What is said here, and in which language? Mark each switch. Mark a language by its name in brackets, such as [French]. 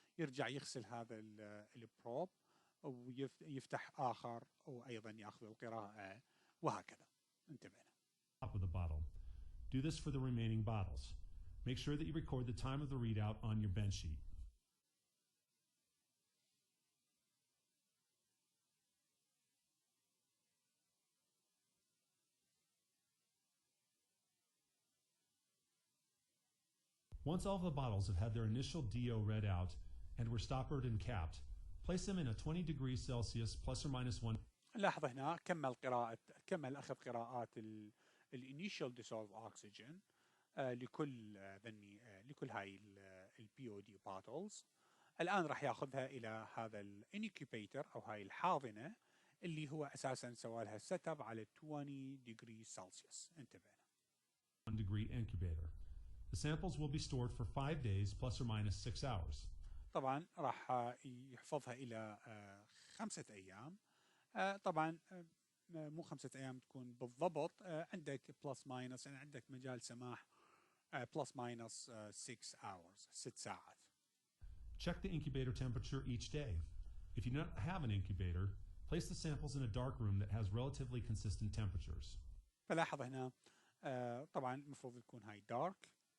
[Arabic] يرجع يغسل هذا البروب ويفتح آخر وأيضا يأخذ القراءة وهكذا. انتبهنا. [English] Top of the bottle. Do this for the remaining bottles. Make sure that you record the time of the readout on your bench sheet. Once all of the bottles have had their initial DO read out and were stoppered and capped, place them in a 20 degrees Celsius plus or minus 1. [Arabic] لاحظ هنا كمل أخذ قراءات الانيشال ديسولف أكسجين لكل هاي البي او دي باتلز. الآن راح ياخذها إلى هذا الانكيبيتر أو هاي الحاضنة اللي هو أساسا سوى لها سيت اب على 20 degrees Celsius. انتبهنا. [English] 1 degree incubator. The samples will be stored for 5 days plus or minus 6 hours. [Arabic] طبعا راح يحفظها إلى 5 أيام. طبعا مو 5 أيام تكون بالضبط، عندك بلس ماينس، يعني عندك مجال سماح بلس ماينس 6 hours، 6 ساعات. [English] Check the incubator temperature each day. If you don't have an incubator, place the samples in a dark room that has relatively consistent temperatures. [Arabic] فلاحظ هنا طبعا المفروض تكون هاي دارك.